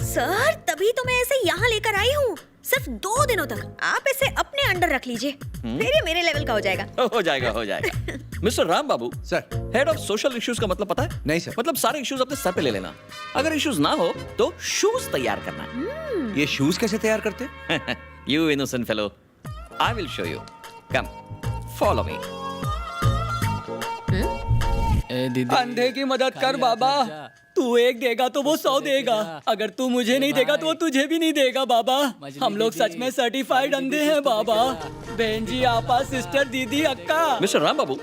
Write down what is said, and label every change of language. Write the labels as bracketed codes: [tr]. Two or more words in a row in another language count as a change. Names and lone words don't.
[hi] सर तभी तो मैं इसे यहाँ लेकर आई हूँ, सिर्फ 2 दिनों तक। आप इसे अपने अंडर रख लीजिए, फिर ये मेरे लेवल का हो जाएगा। हो जाएगा, हो जाएगा। मिस्टर राम बाबू सर। [en] head of social issues [hi] का मतलब पता है? नहीं सर। मतलब सारे इश्यूज अपने सर पे ले लेना। अगर इश्यूज ना हो तो शूज तैयार करना। ये शूज कैसे तैयार करते? [en] You innocent fellow. I will show you. Come, follow me. [hi] अंधे की मदद कर बाबा। तू एक देगा तो वो 100 देगा। अगर तू मुझे नहीं देगा तो वो तुझे भी नहीं देगा बाबा। हम लोग सच में सर्टिफाइड अंधे हैं बाबा। बहन जी, आपा, सिस्टर, दीदी, अक्का। मिस्टर राम बाबू